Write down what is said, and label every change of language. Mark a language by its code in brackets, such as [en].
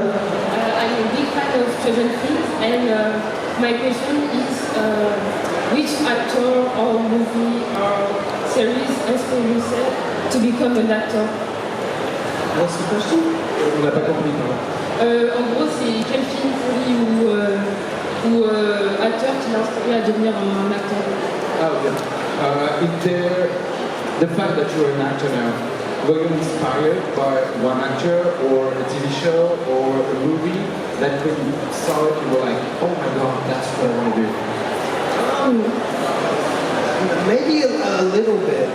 [en] I'm a big fan of Stranger Things, and my question is which actor or movie or series inspired yourself to become an actor? What's the question? [fr] On n'a pas compris. En gros, c'est quel film, série ou acteur qui l'a inspiré à devenir un acteur? [en] The fact that you're an actor now, were you inspired by one actor or a TV show or a movie that when you saw it you were like, oh my god, that's what I want to do? Maybe a little bit.